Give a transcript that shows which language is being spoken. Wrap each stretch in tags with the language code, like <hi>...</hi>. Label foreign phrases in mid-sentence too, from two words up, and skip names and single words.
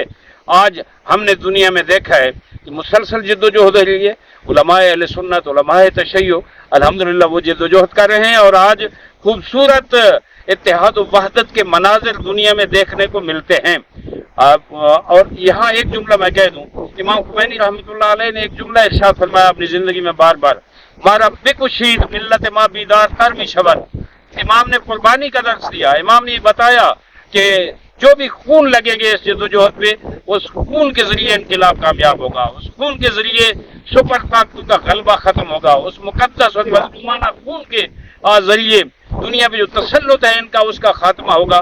<ur>آج ہم نے دنیا میں دیکھا ہے کہ مسلسل جد و جہد ہو رہی ہے، علماء اہل سنت، علماء تشیع الحمدللہ وہ جد و جہد کر رہے ہیں اور آج خوبصورت اتحاد و وحدت کے مناظر دنیا میں دیکھنے کو ملتے ہیں۔ اور یہاں ایک جملہ میں کہہ دوں، امام خمینی</ur> <ar>رحمۃ اللہ علیہ</ar> <ur>نے ایک جملہ ارشاد فرمایا اپنی زندگی میں بار بار،</ur> <fa>مارا بکشید ملت ما بیدار تر می شود۔</fa> <ur>امام نے قربانی کا درس دیا، امام نے یہ بتایا کہ جو بھی خون لگے گے اس جد و جہد پہ، اس خون کے ذریعے انقلاب کامیاب ہوگا، اس خون کے ذریعے سپر طاقتوں کا غلبہ ختم ہوگا، اس مقدس اور مظلومانہ خون کے ذریعے دنیا پہ جو تسلط ہے ان کا، اس کا خاتمہ ہوگا۔</ur>